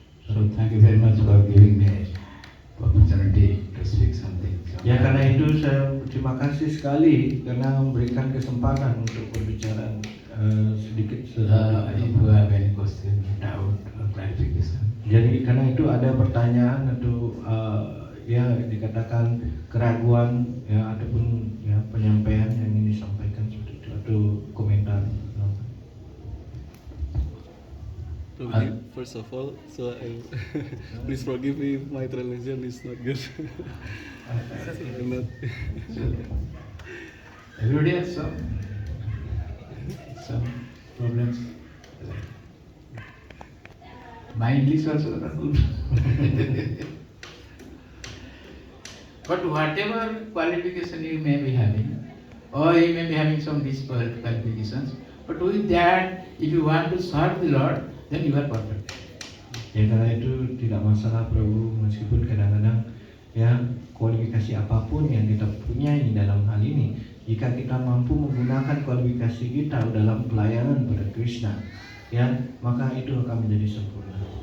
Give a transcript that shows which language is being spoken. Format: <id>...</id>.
<en>So thank you very much for giving me opportunity to speak something.</en> <id>Ya karena itu saya terima kasih sekali karena memberikan kesempatan untuk berbicara sedikit.</id> <en>If you have any question, doubt, or clarification.</en> <id>Jadi karena itu ada pertanyaan atau ya dikatakan keraguan ya ataupun ya penyampaian yang ingin disampaikan seperti itu atau komentar.</id> <en>First of all, so please forgive me if my translation is not good. Everybody has some problems. My English also not good. But whatever qualification you may be having, or you may be having some disqualifications, but with that, if you want to serve the Lord, then you are perfect.</en> <id>Ya karena itu tidak masalah Prabu, meskipun kadang-kadang ya kualifikasi apapun yang kita punyai dalam hal ini, jika kita mampu menggunakan kualifikasi kita dalam pelayanan pada Krishna, ya maka itu akan menjadi sempurna.</id>